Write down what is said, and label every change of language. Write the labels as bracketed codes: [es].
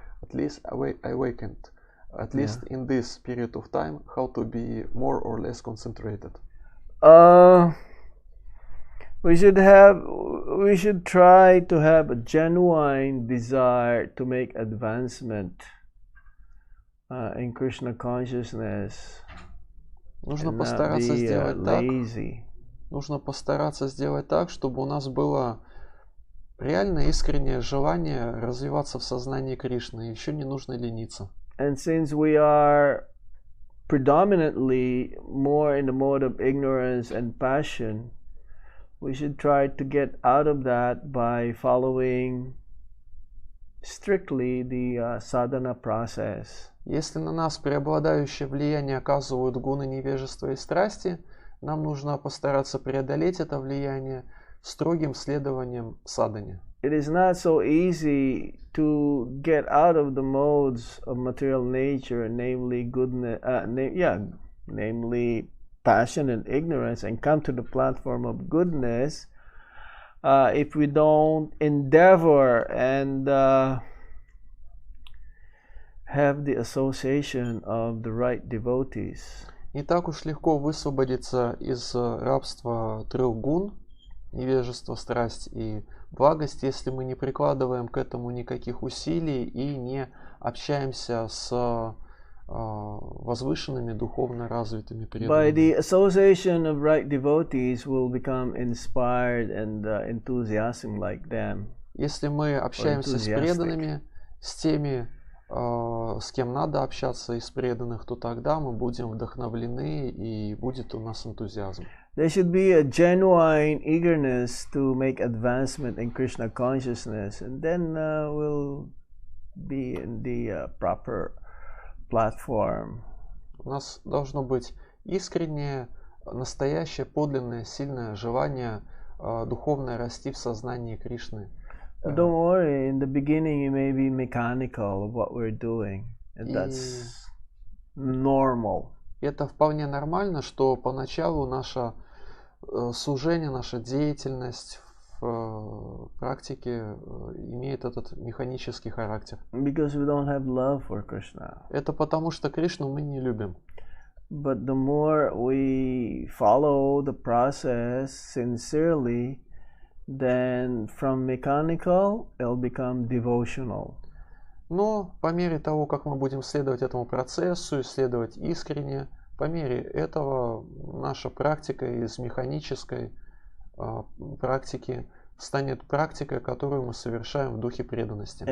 [en] At least awakened. At least in this period of time, how to be more or less concentrated. We should try to have a genuine desire to make advancement in Krishna consciousness. [ru] Нужно постараться сделать так. Нужно постараться сделать так, чтобы у нас было реально искреннее желание развиваться в сознании Кришны. Еще не нужно лениться. [en] And since we are predominantly more in the mode of ignorance and passion, we should try to get out of that by following strictly the sadhana process. [ru] Если на нас преобладающее влияние оказывают гуны невежества и страсти, нам нужно постараться преодолеть это влияние строгим следованием садхане. [en] It is not so easy to get out of the modes of material nature, namely goodness, namely passion and ignorance, and come to the platform of goodness if we don't endeavor and have the association of the right devotees. [ru] Не так уж легко высвободиться из рабства трех гун, невежество, страсть и благость, если мы не прикладываем к этому никаких усилий и не общаемся с возвышенными, духовно развитыми преданными. [en] By the association of right devotees, we'll become inspired and enthusiastic like them. [ru] Если мы общаемся с преданными, с теми, с кем надо общаться из преданных, то тогда мы будем вдохновлены и будет у нас энтузиазм. [en] There should be a genuine eagerness to make advancement in Krishna consciousness, and then we'll be in the proper platform. [ru] У нас должно быть искреннее, настоящее, подлинное, сильное желание духовно расти в сознании Кришны. [en] But don't worry, in the beginning it may be mechanical of what we're doing, and that's normal. [ru] Это вполне нормально, что поначалу наше служение, наша деятельность в практике имеет этот механический характер. [en] Because we don't have love for Krishna. [ru] Это потому, что Кришну мы не любим. [en] But the more we follow the process sincerely, then from mechanical it'll become devotional. [ru] Но по мере того, как мы будем следовать этому процессу, исследовать искренне, по мере этого наша практика из механической практики станет практикой, которую мы совершаем в духе преданности.